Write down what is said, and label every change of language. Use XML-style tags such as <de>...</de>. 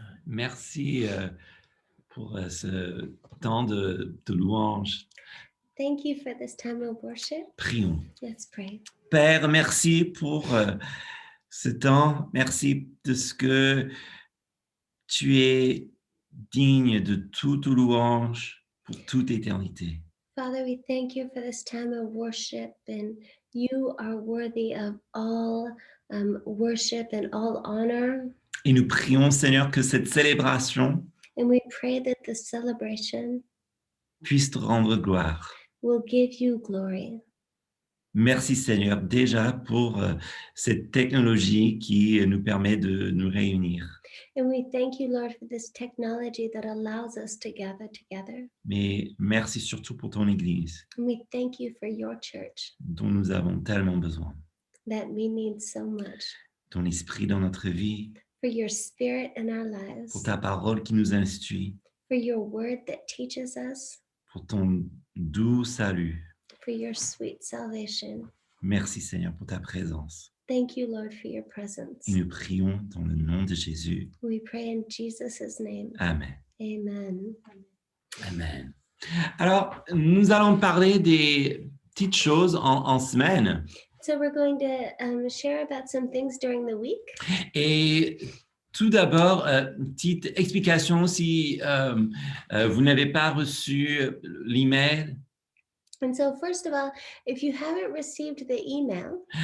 <fr>merci pour ce temps de louange.</fr> <en>Thank you for this time of worship.</en> <fr>Prions.</fr> <en>Let's pray.</en> <fr>Père, merci pour ce temps. Merci de ce que tu es digne de toute louange pour toute éternité.</fr> <en>Father, we thank you for this time of worship, and you are worthy of all worship and all honor.</en> <fr>Et nous prions, Seigneur, que cette célébration</fr> <en>And we pray that the celebration</en> <fr>puisse te rendre gloire.</fr> <en>will give you glory.</en> <fr>Merci, Seigneur, déjà pour cette technologie qui nous permet de nous réunir.</fr> <en>And we thank you, Lord, for this technology that allows us to gather together.</en> <fr>Mais merci surtout pour ton Église,</fr> <en>And we thank you for your church</en> <fr>dont nous avons tellement besoin.</fr> <en>that we need so much,</en> <fr>Ton esprit dans notre vie,</fr> <en>for your spirit in our</en> <fr>pour</fr> <en>lives,</en> <fr>ta parole qui nous instruit,</fr> <en>for your word that teaches us,</en> <fr>pour ton doux salut.</fr> <en>for your sweet salvation.</en> <fr>Merci Seigneur pour ta présence.</fr> <en>Thank you, Lord, for your presence.</en> <fr>Et nous prions dans le nom de Jésus.</fr> <en>We pray in Jesus' name. Amen. Amen. Amen.</en> <fr>Alors, nous allons parler des petites choses en semaine.</fr> <en>So we're going to share about some things during the week.</en> <fr>Et tout d'abord, une petite explication si vous n'avez pas reçu l'email.</fr> <en>And so first of all, if you haven't received the email,</en>